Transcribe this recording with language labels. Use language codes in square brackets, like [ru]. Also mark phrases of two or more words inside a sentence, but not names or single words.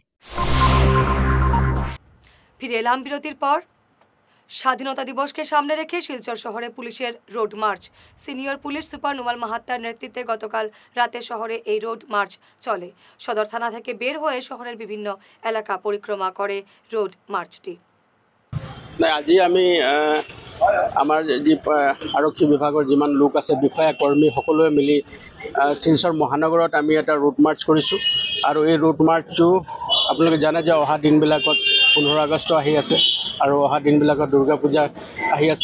[bn] ফিরে এলাম বিরতির পর। স্বাধীনতা দিবসকে সামনে রেখে শিলচর শহরে পুলিশের [en] road march. [bn] সিনিয়র পুলিশ সুপার নুমাল মাহাত্তার নেতৃত্বে গতকাল রাতে শহরে এই [en] road march [bn] চলে। সদর থানা থেকে বের হয়ে শহরের বিভিন্ন এলাকা পরিক্রমা করে [en] road marchটি। [as] আজি আমি আমাৰ যি আৰক্ষী বিভাগৰ যিমান লোক আছে, বিষয়া কৰ্মী সকলোৱে মিলি শিলচৰ মহানগৰত আমি এটা [en] route march [as] কৰিছোঁ। আৰু এই [en] route marchটো [as] আপোনালোকে জানে যে অহা দিনবিলাকত 15 আগষ্ট আহি আছে আৰু অহা দিনবিলাকত দুৰ্গা পূজা আহি আছে।